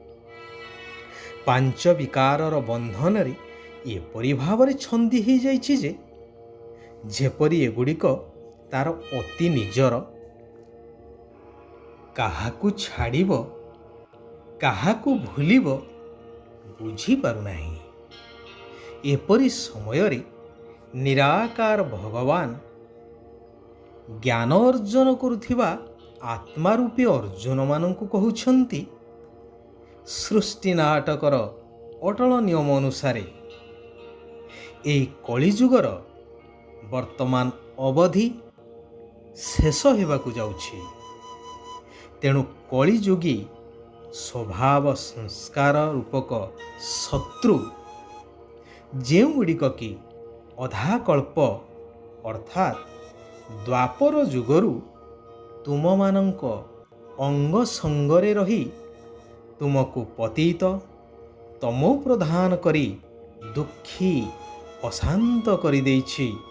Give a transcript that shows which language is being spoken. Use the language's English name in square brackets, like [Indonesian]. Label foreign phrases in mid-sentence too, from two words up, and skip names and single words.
[Odia] ପାଞ୍ଚ ବିକାରର ବନ୍ଧନ ରେ ଏପରି ଭାବରେ ଛନ୍ଦି ହୋଇ ଯାଇଛି ଯେ ଯେପରି ଏଗୁଡ଼ିକ ତାର ଅତି ନିଜର, କାହାକୁ ଛାଡ଼ିବ କାହାକୁ ଭୁଲିବ ବୁଝି ପାରୁ ନାହିଁ। ଏପରି ସମୟ ରେ ନିରାକାର ଭଗବାନ ଜ୍ଞାନ ଅର୍ଜନ କରୁଥିବା ଆତ୍ମା ରୂପୀ ଅର୍ଜୁନ ମାନଙ୍କୁ କହୁଛନ୍ତି, ସୃଷ୍ଟି ନାଟକର ଅଟଳ ନିୟମ ଅନୁସାରେ ଏହି କଳିଯୁଗର ବର୍ତ୍ତମାନ ଅବଧି ଶେଷ ହେବାକୁ ଯାଉଛି। ତେଣୁ କଳିଯୁଗୀ ସ୍ୱଭାବ ସଂସ୍କାର ରୂପକ ଶତ୍ରୁ ଯେଉଁଗୁଡ଼ିକ କି ଅଧା କଳ୍ପ ଅର୍ଥାତ ଦ୍ୱାପର ଯୁଗରୁ ତୁମ ମାନଙ୍କ ଅଙ୍ଗ ସଙ୍ଗରେ ରହି ତୁମକୁ ପତିତ ତମୋ ପ୍ରଧାନ କରି ଦୁଃଖୀ ଅଶାନ୍ତ କରି ଦେଇଛି,